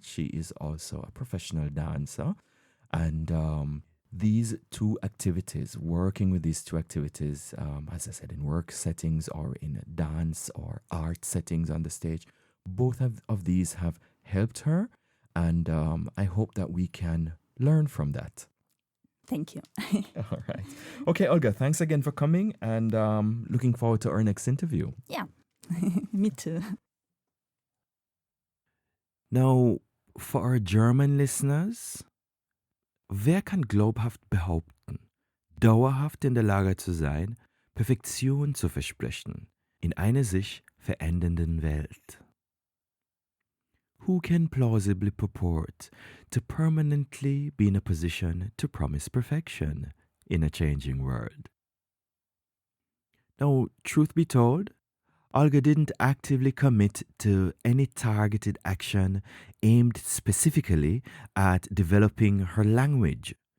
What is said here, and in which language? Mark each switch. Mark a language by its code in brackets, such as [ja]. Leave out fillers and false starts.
[en] She is also a professional dancer. And these two activities, working with these two activities, as I said, in work settings or in dance or art settings on the stage, both of these have helped her. And I hope that we can learn from that. Thank you. All right. Okay, Olga, thanks again for coming, and looking forward to our next interview. Yeah, me too. Now, for our German listeners, [de] wer kann glaubhaft behaupten, dauerhaft in der Lage zu sein, Perfektion zu versprechen in einer sich verändernden Welt? [en] Who can plausibly purport to permanently be in a position to promise perfection in a changing world? Now, truth be told, Olga didn't actively commit to any targeted action aimed specifically at developing her language.